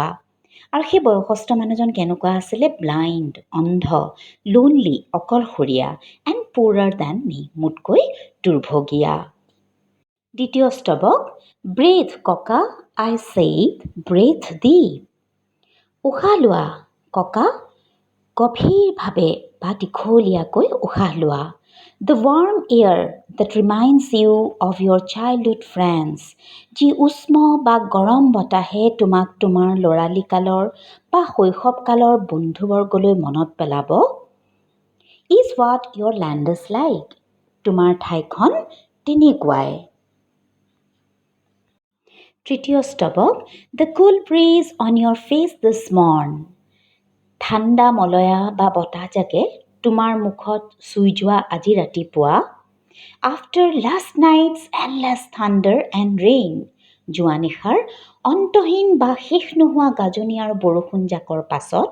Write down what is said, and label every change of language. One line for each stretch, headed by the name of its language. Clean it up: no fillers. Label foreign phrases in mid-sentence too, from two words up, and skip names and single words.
Assamese: আৰু সেই বয়সস্থ মানুহজন কেনেকুৱা আছিলে? ব্লাইণ্ড, অন্ধ, লোনলি, অকলশৰীয়া
English: and poorer than me,
Assamese: মোতকৈ দুৰ্ভগীয়া। দ্বিতীয় স্তৱক, ব্ৰেথ ককা,
English: I said breathe the.
Assamese: উশাহ লোৱা ককা, গভীৰভাৱে বা দীঘলীয়াকৈ উশাহ লোৱা।
English: The warm air that reminds you of your childhood friends,
Assamese: যি উষ্ম বা গৰম বতাহে তোমাক তোমাৰ ল'ৰালিকালৰ বা শৈশৱকালৰ বন্ধুবৰ্গলৈ মনত পেলাব।
English: Is what your land is like,
Assamese: তোমাৰ ঠাইখন তেনেকুৱাই। তৃতীয় স্তৱক,
English: the cool breeze on your face this morn,
Assamese: ঠাণ্ডা মলয়া বা বতাহজাকে তোমাৰ মুখত চুই যোৱা আজি ৰাতিপুৱা।
English: after last night's endless thunder and rain,
Assamese: যোৱা নিশাৰ অন্তহীন বা শেষ নোহোৱা গাজনি আৰু বৰষুণজাকৰ পাছত।